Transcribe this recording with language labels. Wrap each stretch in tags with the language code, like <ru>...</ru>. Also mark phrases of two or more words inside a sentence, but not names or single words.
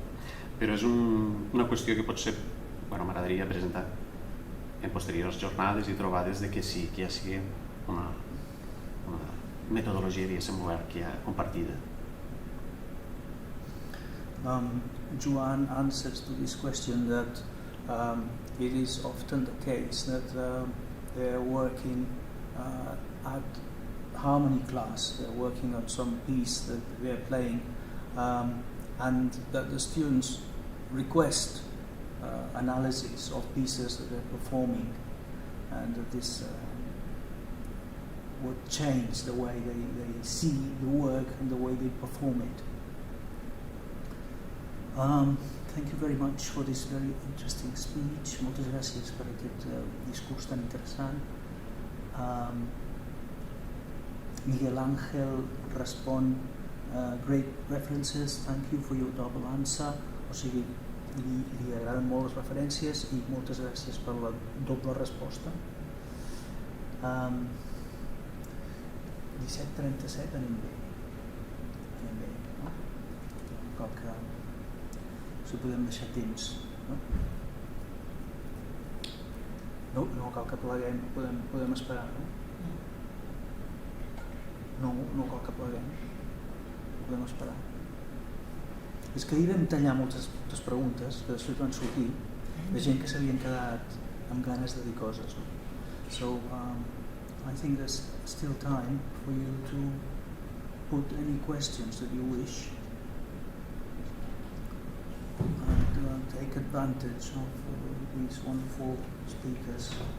<ca>Però és una qüestió que potser m'agradaria presentar en posteriors jornades i trobades de que sí, que ja sigui una metodologia, diguéssim, oberta, compartida.</ca> <en>Joan answers to this question that it is often the case that they're working at harmony class, they're working on some piece that they're playing, and that the students request analysis of pieces that they're performing, and that this would change the way they see the work and the way they perform it. Thank you very much for this very interesting speech.</en> <ca>Moltes gràcies per aquest discurs tan interessant. Miguel Ángel respon,</ca> <en>great references, thank you for your double answer.</en> <ca>O sigui, li agraden molt les referències i moltes gràcies per la doble resposta. 17:37 anem bé, no? Cal que si podem deixar temps, no? No cal que pleguem, podem esperar, no? No cal que pleguem, podem esperar. És que ahir vam tallar moltes preguntes que després van sortir de gent que s'havien quedat amb ganes de dir coses, no?</ca> <en>So, I think there's still time for you to put any questions that you wish and take advantage of these wonderful speakers.</en>